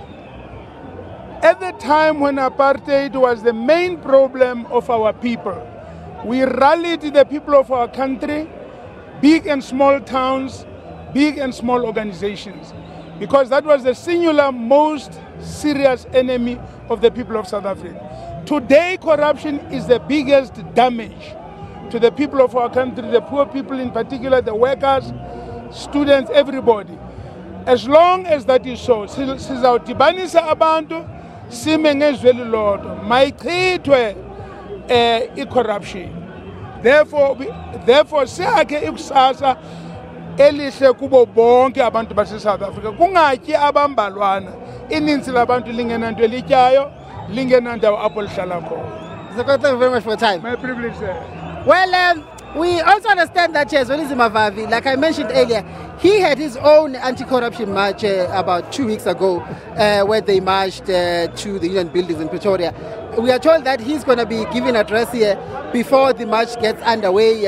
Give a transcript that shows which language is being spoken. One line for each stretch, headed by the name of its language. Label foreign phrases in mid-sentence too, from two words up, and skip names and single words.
Xhosa: At the time when apartheid was the main problem of our people, we rallied the people of our country, big and small towns, big and small organizations, because that was the singular most serious enemy of the people of South Africa. Today, corruption is the biggest damage to the people of our country, the poor people in particular, the workers, students, everybody. As long as that is so, sizawudibanisa abantu sime ngezwi lodwa mayichithwe i-corruption. Therefore siyakhe ikusasa elihle kubo bonke abantu base-South Africa. Kungatyi abambalwana, ininzi labantu lingenanto elityayo, lingenandawo apho lihlala khona.
English: Thank you very much for your time. My privilege, sir. Well, we also understand that Zwelithini Mavavi, like I mentioned earlier, he had his own anti-corruption march about 2 weeks ago, where they marched to the Union Buildings in Pretoria. We are told that he's going to be giving an address here before the march gets underway.